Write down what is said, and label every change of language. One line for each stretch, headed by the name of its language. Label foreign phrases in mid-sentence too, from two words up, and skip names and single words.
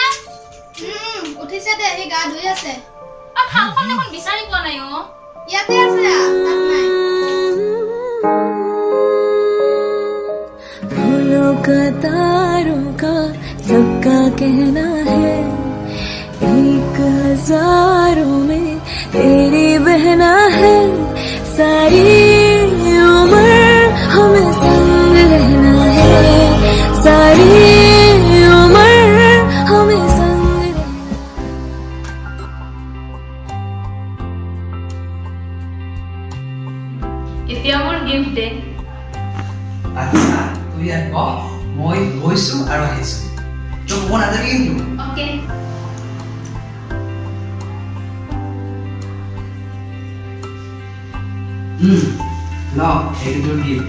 Assamese: উঠিছে দে সি গা ধুই আছে থালখন দেখোন বিচাৰি পোৱা নাই অ ইয়াতে আছে তাত নাই
Hindi: फूलों का तारों का सबका कहना है एक हजारों में तेरी बहना है सारी उम्र हमें संग रहना है सारी उम्र हमें संग रहना
Assamese: এতিয়া মোৰ গিফট দে আচ্ছা তুই ইয়াত বহ মই গৈছো আৰু আহিছো তোক ক'ব নাযাবি কিন্তু ওকে ল এইটো তোৰ গিফ্ট